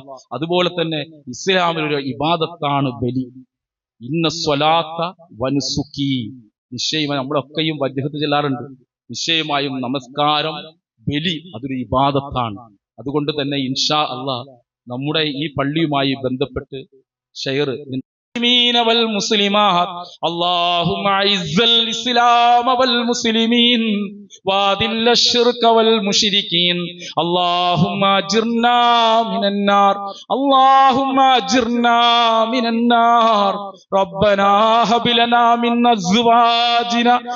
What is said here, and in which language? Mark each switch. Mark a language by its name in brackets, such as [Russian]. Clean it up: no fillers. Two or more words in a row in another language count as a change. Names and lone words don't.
[Malayalam] അതുപോലെ തന്നെ ഇസ്ലാമിലൊരു ഇബാദത്താണ് ബലി. [Arabic] إن صلاة ونسكي, [Malayalam] നിശ്ചയമായി നമ്മളൊക്കെയും വജ്ഹത്ത് ചെല്ലാറുണ്ട്. നിശ്ചയമായും നമസ്കാരം, ബലി അതൊരു ഇബാദത്താണ്. അതുകൊണ്ട് തന്നെ [Arabic] إن شاء الله [Malayalam] നമ്മുടെ ഈ പള്ളിയുമായി ബന്ധപ്പെട്ട് ഷെയർ [Arabic] والمسلمات اللهم اعز الاسلام والمسلمين واذل الشرك والمشركين اللهم اجرنا من النار اللهم اجرنا من النار ربنا هب لنا من ازواجنا